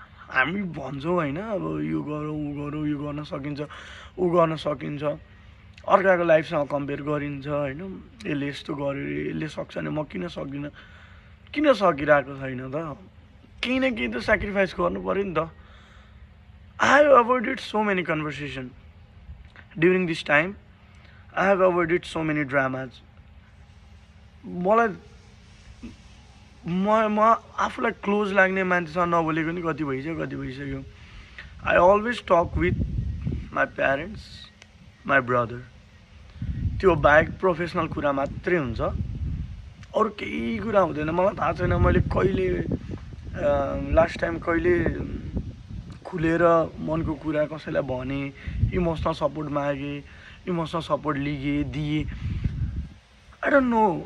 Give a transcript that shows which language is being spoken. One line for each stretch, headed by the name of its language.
Nepali: हामी भन्छौँ होइन, अब यो गरौँ ऊ गरौँ, यो गर्न सकिन्छ ऊ गर्न सकिन्छ, अर्काको लाइफसँग कम्पेयर गरिन्छ होइन। यसले यस्तो गर्यो, यसले सक्छ नि म किन सक्दिनँ, किन सकिरहेको छैन त? केही न केही त सेक्रिफाइस गर्नु पऱ्यो नि त।
English: I have avoided so many conversation during this time. I have avoided so many dramas.
Nepali: म आफूलाई क्लोज लाग्ने मान्छेसँग नबोलेको नि कति भइसक्यो।
English: I always talk with my parents, my brother.
Nepali: त्यो बाहेक प्रोफेसनल कुरा मात्रै हुन्छ, अरू केही कुरा हुँदैन। मलाई थाहा छैन मैले कहिले लास्ट टाइम कहिले खुलेर मनको कुरा कसैलाई भने, इमोसनल सपोर्ट मागेँ, इमोसनल सपोर्ट दिएँ।
English: I don't know.